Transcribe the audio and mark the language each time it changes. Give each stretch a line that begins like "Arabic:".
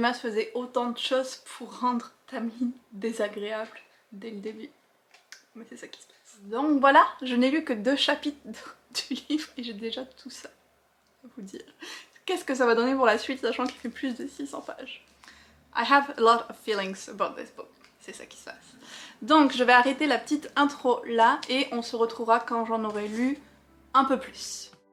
French: Maas faisait autant de choses pour rendre Tamlin désagréable dès le début. Mais c'est ça qui se passe. Donc voilà, je n'ai lu que 2 chapitres du livre et j'ai déjà tout ça à vous dire. Qu'est-ce que ça va donner pour la suite, sachant qu'il fait plus de 600 pages.
English: I have a lot of feelings about this book.
French: C'est ça qui se passe. Donc je vais arrêter la petite intro là et on se retrouvera quand j'en aurai lu un peu plus.